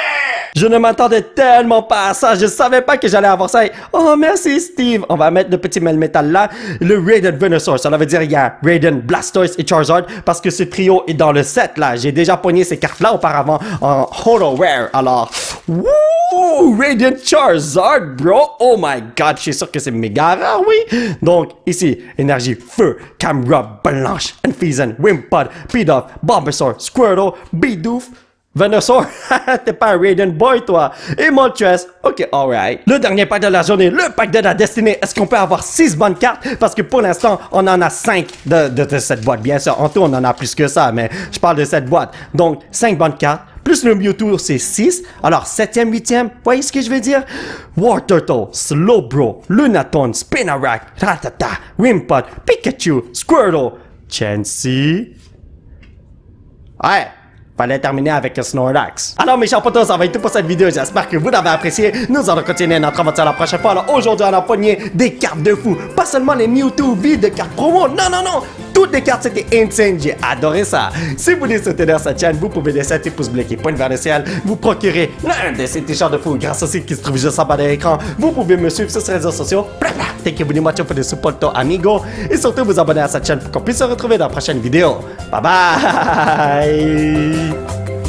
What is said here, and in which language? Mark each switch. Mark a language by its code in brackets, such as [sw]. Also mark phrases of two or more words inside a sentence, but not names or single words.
[fr] Je ne m'attendais tellement pas à ça, je savais pas que j'allais avoir ça. Oh merci Steve, on va mettre le petit Melmetal là, le Radiant Venusaur, ça veut dire il y a Radiant, Blastoise et Charizard parce que ce trio est dans le set là. J'ai déjà pogné ces cartes là auparavant en Holo Rare, alors wouh, [en] Radiant Charizard bro, oh my god, [fr] je suis sûr que c'est méga rare, oui. Donc ici, énergie feu, Camgrub, Blanche, Anfeezan, Wimpod, Pidoof, Bulbasaur, Squirtle, Bidoof, Venusaur, t'es pas un Radiant Boy toi, et Moltres, [en] ok, alright. [fr] Le dernier pack de la journée, le pack de la destinée, est-ce qu'on peut avoir 6 bonnes cartes? Parce que pour l'instant, on en a 5 de cette boîte, bien sûr, en tout on en a plus que ça, mais je parle de cette boîte. Donc, 5 bonnes cartes, plus le Mewtwo, c'est 6. Alors, 7e, 8e, voyez ce que je veux dire? War Turtle, Slowbro, Lunaton, Spinarak, Ratata, Wimpod, Pikachu, Squirtle, Chansey. Ouais, fallait terminer avec un Snorlax. Alors mes chers potos, ça va être tout pour cette vidéo. J'espère que vous l'avez apprécié. Nous allons continuer notre aventure la prochaine fois. Alors aujourd'hui, on a pogné des cartes de fou. Pas seulement les Mewtwo vides de cartes promo. Non, non, non. Toutes les cartes, c'était insane. J'ai adoré ça. Si vous voulez soutenir cette chaîne, vous pouvez laisser un petit pouce bleu qui pointe vers le ciel. Vous procurer l'un de ces t-shirts de fou grâce au site qui se trouve juste en bas de l'écran. Vous pouvez me suivre sur ces réseaux sociaux. [en] Thank you very much for the support, amigo. [fr] Et surtout, vous abonner à cette chaîne pour qu'on puisse se retrouver dans la prochaine vidéo. [en] Bye bye.